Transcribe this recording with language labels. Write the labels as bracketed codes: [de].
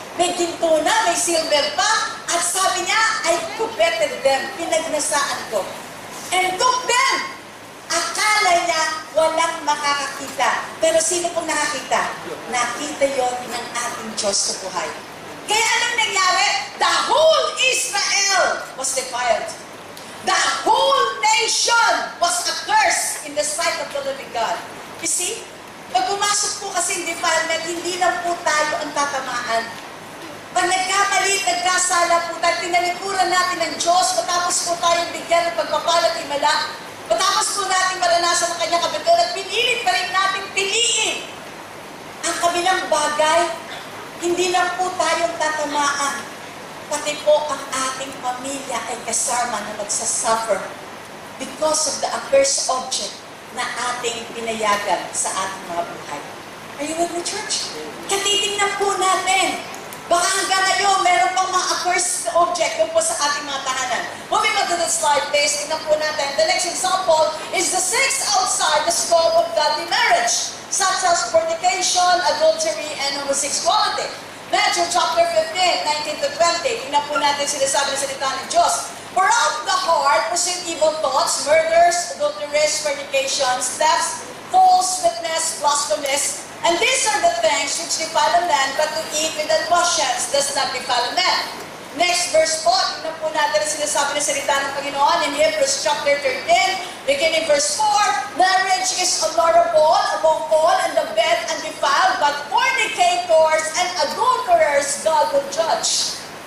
[tl] May ginto na, may silver pa, at sabi niya, [en] I coveted them, [tl] pinagnasaan ko. [en] And took them. [tl] Akala niya walang makakakita. Pero sino pong nakakita? Nakita yon ng ating Diyos sa buhay. Kaya anong nangyari? [en] The whole Israel was defiled. The whole nation was accursed in the sight of the living God. You see? [tl] Pag pumasok po kasi in defilement, hindi lang po tayo ang tatamaan. Pag nagkamali, nagkasala po tayo, tinalikuran natin ng Diyos, matapos po tayong bigyan ng pagpapalat himala, matapos po natin maranasan ang kanyang kabitiran, at pinilit pa rin natin piliin ang kabilang bagay, hindi lang po tayong tatamaan, pati po ang ating pamilya ay kasama na magsasuffer [en] because of the accursed object [tl] na ating pinayagan sa ating mga buhay. [en] Are you with me, church? [tl] Katitingnan po natin. Baka hanggang ngayon, meron pang mga accursed object po sa ating mga tahanan. [en] Moving on to the slide, please. [tl] Tingnan po natin. [en] The next example is the six outside the scope of godly marriage, such as fornication, adultery, and homosexuality. Matthew chapter 15, 19 to 20. [tl] Tingnan po natin sinasabi ng salita ng Diyos. [en] For out of the heart proceed evil thoughts, murders, adulteries, fornications, thefts, false witness, blasphemies, and these are the things which defile a man, but to eat with unwashed hands does not defile a man. Next verse po, [tl] tingnan po natin ang sinasabi ng salita ng Panginoon [en] in Hebrews chapter 13, beginning verse 4, marriage is honorable among all, and the bed undefiled, but fornicators and adulterers God will judge.